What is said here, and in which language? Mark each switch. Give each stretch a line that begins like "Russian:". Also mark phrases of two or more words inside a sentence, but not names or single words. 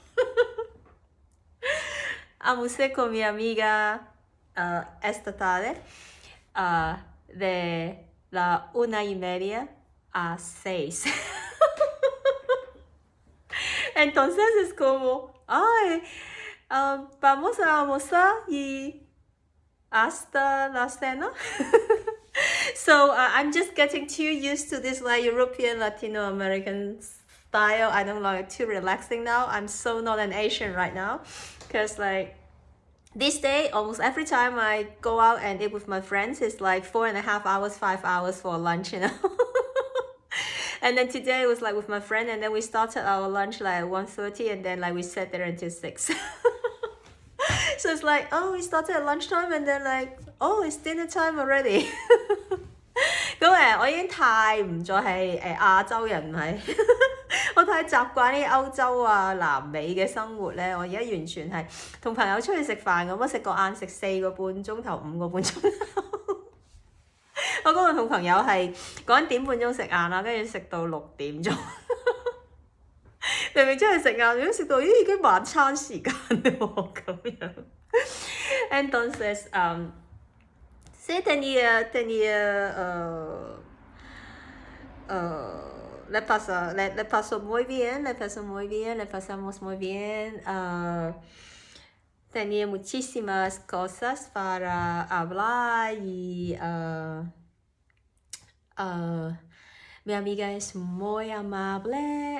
Spanish: Almorcé con mi amiga esta tarde de la 1:30 a 6. Entonces es como, ay, vamos a almorzar y hasta la cena.
English: So I'm just getting too used to this like European Latino American style. I don't like too relaxing now. I'm so not an Asian right now, because like this day almost every time I go out and eat with my friends, it's like 4.5 hours, 5 hours for lunch, And then today it was like with my friend, and then we started our lunch like at 1:30, and then like we sat there until 6. So it's like, oh, we started at lunchtime, and then like, oh, it's dinner time already.
Cantonese: 咁我已經太唔再係亞洲人係，我太習慣啲歐洲啊、南美嘅生活咧。我而家完全係同朋友出去食飯咁，食個晏食4個半鐘頭、5個半鐘頭。我嗰日同朋友係講點半鐘食晏啦，跟住食到6點鐘。明明出去食晏，如果食到已經晚餐時間喎咁樣。
Spanish: Entonces, sí tenía le pasó muy bien, le pasamos muy bien. Tenía muchísimas cosas para hablar y mi amiga es muy amable.